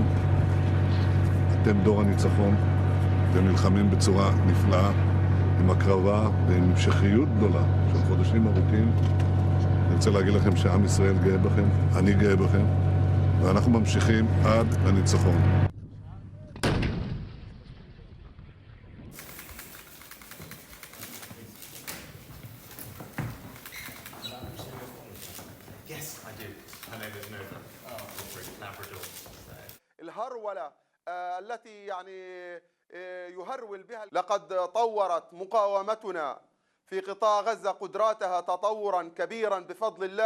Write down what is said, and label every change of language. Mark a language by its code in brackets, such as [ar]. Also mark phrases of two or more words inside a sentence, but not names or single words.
[he] אתם דור הניצחון, אתם נלחמים בצורה נפלאה, עם הקרבה ועם המשכיות גדולה של חודשים ארוכים. אני רוצה להגיד לכם שעם ישראל גאה בכם, אני גאה בכם, ואנחנו ממשיכים עד לניצחון. [ar] الهرولة التي يهرول بها لقد طورت مقاومتنا في قطاع غزة قدراتها تطورا كبيرا بفضل الله